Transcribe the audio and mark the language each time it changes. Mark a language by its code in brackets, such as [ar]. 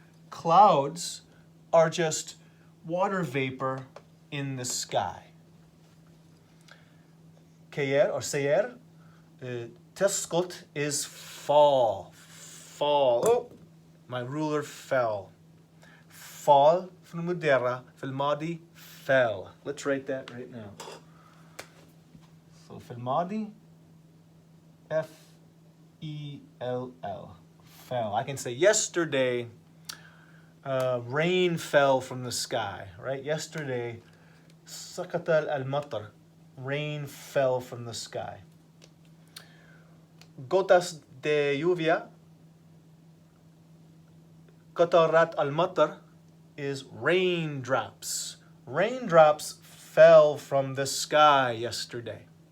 [en] Clouds are just water vapor in the sky. Kayer or sayer, تسقط is fall. Oh, my ruler fell. [ar] Fall في المضارع في الماضي fell. [en] Let's write that right now. So [ar] في الماضي [en] F-E-L-L. Fell. I can say yesterday rain fell from the sky, right? Yesterday [ar] سقط المطر. [en] Rain fell from the sky. [es] Gotas de lluvia, [ar] قطرات المطر, [en] is raindrops. Raindrops fell from the sky yesterday.